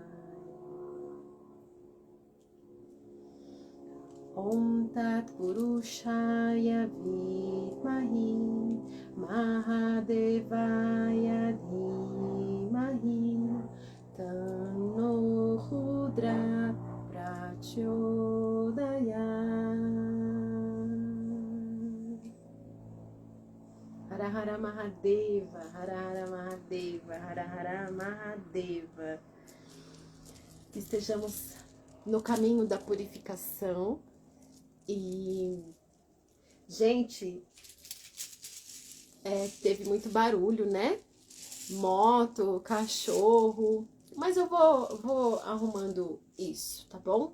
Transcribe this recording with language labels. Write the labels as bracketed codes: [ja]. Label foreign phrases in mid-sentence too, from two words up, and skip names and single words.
[sa] ॐ तत् पुरुषाय विद्महि महादेवाय धीमहि तन्नो रुद्र प्रचोदयात्. हर हर महादेव, हर हर महादेव, हर हर महादेव. [pt] Que estejamos no caminho da purificação E, gente, teve muito barulho, né? Moto, cachorro. Mas eu vou arrumando isso, tá bom?